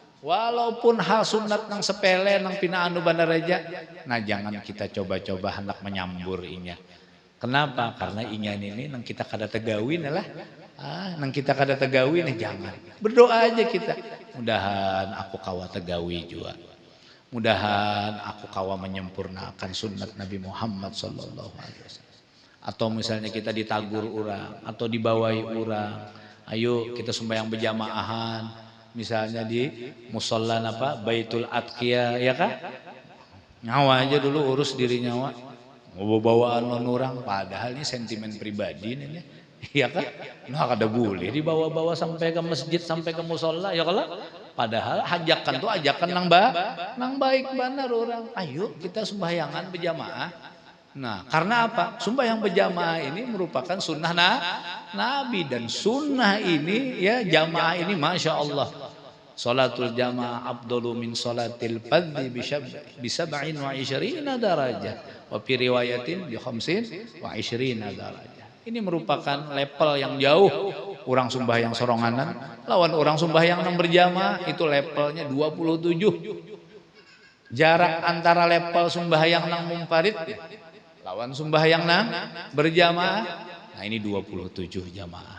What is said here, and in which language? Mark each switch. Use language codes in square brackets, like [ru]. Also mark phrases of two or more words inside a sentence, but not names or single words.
[bjn] Walaupun hal sunat nang sepele nang pina anu bandareja, nah jangan kita coba-coba hendak menyambur inya. Kenapa? Karena ingan ini nang kita kada tegawin lah. Nang kita kada tegawin jangan. Berdoa aja kita. Mudahan aku kawa tegawi juga. Mudahan aku kawa menyempurnakan sunnat Nabi Muhammad [ar] صلى الله عليه وسلم. [bjn] Atau misalnya kita ditagur orang atau dibawahi orang, ayo kita sembahyang berjamaahan. Misalnya di musola apa Baitul Atqiya ya kan? Nyawa aja dulu urus diri nyawa. Mau bawaan orang padahal ini sentimen pribadi nih. Iya kan? Nah kada boleh dibawa-bawa sampai ke masjid sampai ke musola ya kalau padahal hajakan tuh ajakan nang baik benar orang. Ayo kita sembahyangan berjamaah. Nah, karena apa? Sembahyang berjamaah ini merupakan sunnah Nabi dan sunnah ini ya jamaah ini [ar] ما شاء الله. صلاة الجماعة أفضل من صلاة الفذ بسبع و20 درجة وفي رواية ب25 درجة. [bjn] Ini merupakan level yang jauh. Orang sembahyang soronganan lawan orang sembahyang yang berjamaah itu levelnya 27. Jarak antara level sembahyang nang munfarid lawan sembahyang nang berjamaah, nah ini 27 jamaah.